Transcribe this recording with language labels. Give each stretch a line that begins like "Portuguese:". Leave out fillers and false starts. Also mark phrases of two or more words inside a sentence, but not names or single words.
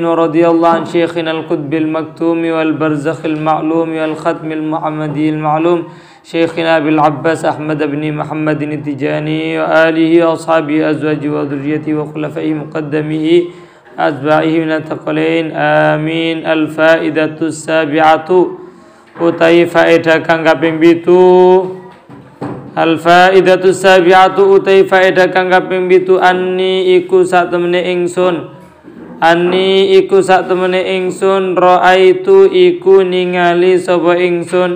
Arabic: ورضي الله عن شيخنا القطب المكتوم والبرزخ المعلوم والختم المحمدي المعلوم شيخنا أبي العباس أحمد بن محمد التجاني وآله وأصحابه أزواجه وذريته وخلفائه مقدمه أتباعه من الثقلين آمين. الفائدة السابعة
Javanese: utai faedah kang kaping 7.
Arabic: الفائدة السابعة
Javanese: utai faedah kang kaping 7 anni iku sak temene ingsun. Anni iku sak temene ingsun raaitu iku ningali sapa ingsun.